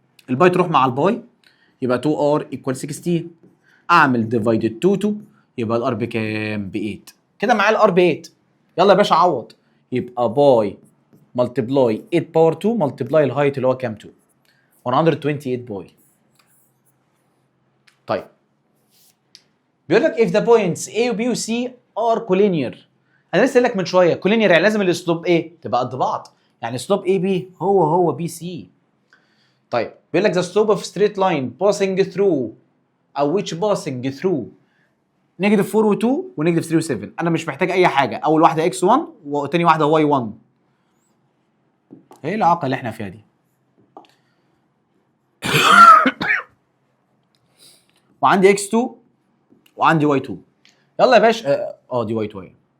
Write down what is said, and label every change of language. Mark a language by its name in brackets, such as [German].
[Arabic] الباي تروح مع الباي يبقى 2 ار ايكوال 16. اعمل ديفايدد 2 2 يبقى الار بكام؟ ب 8. كده معايا الار ب 8. يلا يا باشا عوض. يبقى باي ملتبلاي 8 باور 2 ملتبلاي الهايت اللي هو كام؟ 2 128 باي. طيب بيقول لك [English] if the points A و B و C are collinear. [Arabic] انا لسه قايل لك من شويه collinear يعني لازم الاسلوب ايه؟ تبقى قد بعض، يعني اسلوب A B هو B C. طيب بيقول لك [English] the slope of straight line passing through او which passing through negative 4 و2 ونيجاتيف 3 و7. [Arabic] انا مش محتاج اي حاجه، اول واحده x1 وتاني واحده y1. ايه العاقه اللي احنا فيها دي؟ وعندي x2 وعندي y2. يلا يا باشا دي y2 اهي.